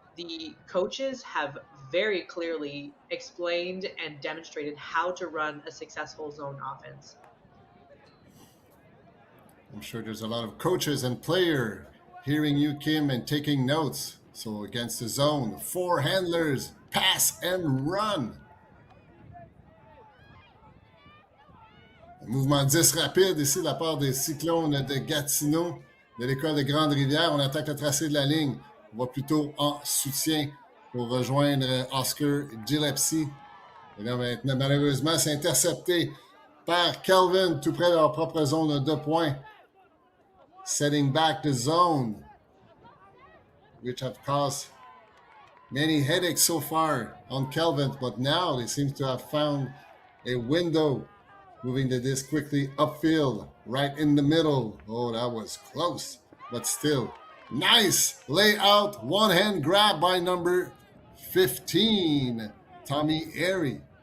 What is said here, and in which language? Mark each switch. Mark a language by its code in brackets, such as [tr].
[en] The coaches have very clearly explained and demonstrated how to run a successful zone offense. I'm sure there's a lot of coaches and players hearing you, Kim, and taking notes. So against the zone, 4 handlers, pass and run. [fr] Un mouvement 10 rapide ici de la part des Cyclones de Gatineau, de l'école de Grand-Rivère. On attaque le tracé de la ligne. On va plutôt en soutien pour rejoindre Oscar Gillespie. Et là, maintenant, malheureusement, c'est intercepté par Kelvin tout près de leur propre zone de points. [en] Setting back the zone, which have caused many headaches so far on Kelvin, but now they seem to have found a window, moving the disc quickly upfield, right in the middle. Oh, that was close, but still. Nice layout, one-hand grab by number 15, Tommy Airy.